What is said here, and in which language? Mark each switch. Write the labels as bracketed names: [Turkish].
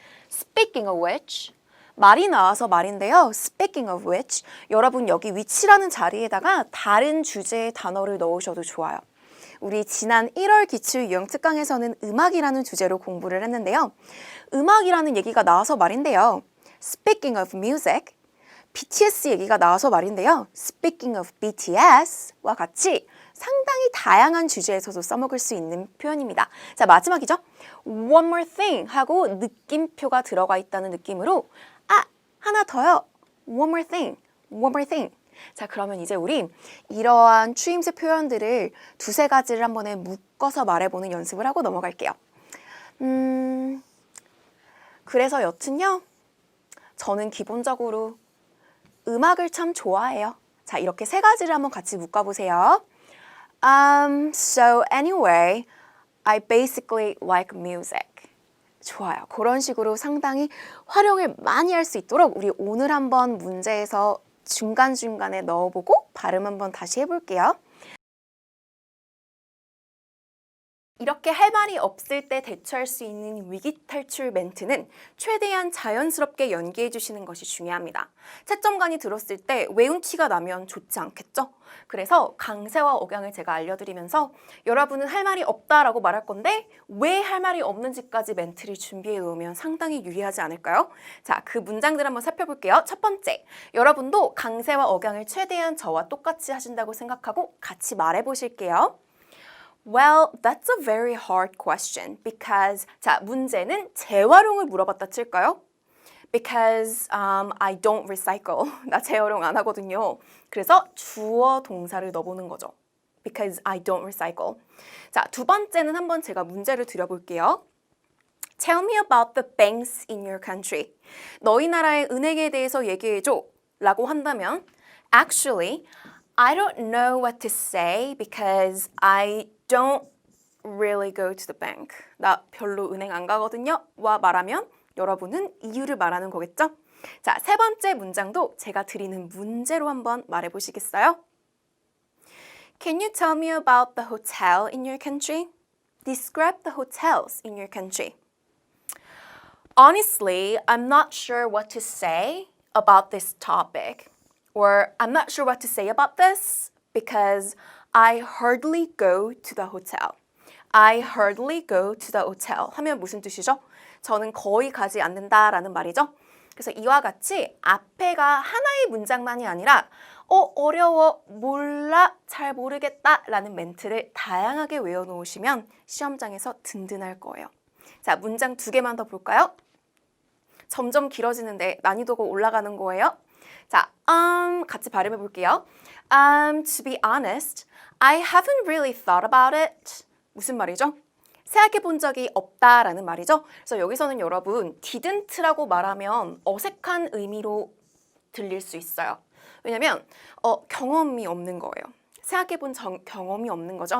[English] Speaking of which, [Korean] 말이 나와서 말인데요. Speaking of which, 여러분 여기 which라는 자리에다가 다른 주제의 단어를 넣으셔도 좋아요. 우리 지난 1월 기출 유형 특강에서는 음악이라는 주제로 공부를 했는데요. 음악이라는 얘기가 나와서 말인데요. [English] Speaking of music, [Korean] BTS 얘기가 나와서 말인데요. Speaking of BTS와 같이 상당히 다양한 주제에서도 써먹을 수 있는 표현입니다. 자, 마지막이죠. One more thing 하고 느낌표가 들어가 있다는 느낌으로 하나 더요. [English] One more thing. [Korean] 자, 그러면 이제 우리 이러한 추임새 표현들을 두세 가지를 한 번에 묶어서 말해보는 연습을 하고 넘어갈게요. 그래서 여튼요. 저는 기본적으로 음악을 참 좋아해요. 자, 이렇게 세 가지를 한번 같이 묶어보세요. [English] So anyway, I basically like music. [Korean] 좋아요. 그런 식으로 상당히 활용을 많이 할 수 있도록 우리 오늘 한번 문제에서 중간중간에 넣어보고 발음 한번 다시 해볼게요. 이렇게 할 말이 없을 때 대처할 수 있는 위기 탈출 멘트는 최대한 자연스럽게 연기해 주시는 것이 중요합니다. 채점관이 들었을 때 외운 티가 나면 좋지 않겠죠? 그래서 강세와 억양을 제가 알려드리면서 여러분은 할 말이 없다라고 말할 건데 왜 할 말이 없는지까지 멘트를 준비해 놓으면 상당히 유리하지 않을까요? 자, 그 문장들 한번 살펴볼게요. 첫 번째, 여러분도 강세와 억양을 최대한 저와 똑같이 하신다고 생각하고 같이 말해 보실게요. [English] Well, that's a very hard question because [Korean] 자, 문제는 재활용을 물어봤다 칠까요? [English] Because I don't recycle. [Korean] 나 재활용 안 하거든요. 그래서 주어 동사를 넣어보는 거죠. [English] Because I don't recycle. [Korean] 자, 두 번째는 한번 제가 문제를 드려볼게요. [English] Tell me about the banks in your country. [Korean] 너희 나라의 은행에 대해서 얘기해줘 라고 한다면 [English] Actually, I don't know what to say because I don't really go to the bank. [Korean] 나 별로 은행 안 가거든요. 와 말하면 여러분은 이유를 말하는 거겠죠? 자, 세 번째 문장도 제가 드리는 문제로 한번 말해 보시겠어요? [English] Can you tell me about the hotel in your country? Describe the hotels in your country. Honestly, I'm not sure what to say about this topic. Or I'm not sure what to say about this because I hardly go to the hotel. I hardly go to the hotel [Korean] 하면 무슨 뜻이죠? 저는 거의 가지 않는다라는 말이죠. 그래서 이와 같이 앞에가 하나의 문장만이 아니라 어려워, 몰라, 잘 모르겠다 라는 멘트를 다양하게 외워놓으시면 시험장에서 든든할 거예요. 자, 문장 2개만 더 볼까요? 점점 길어지는데 난이도가 올라가는 거예요. 자, 같이 발음해 볼게요. [English] To be honest, I haven't really thought about it. [Korean] 무슨 말이죠? 생각해 본 적이 없다라는 말이죠. 그래서 여기서는 여러분 didn't라고 말하면 어색한 의미로 들릴 수 있어요. 왜냐면 경험이 없는 거예요. 생각해 본 경험이 없는 거죠.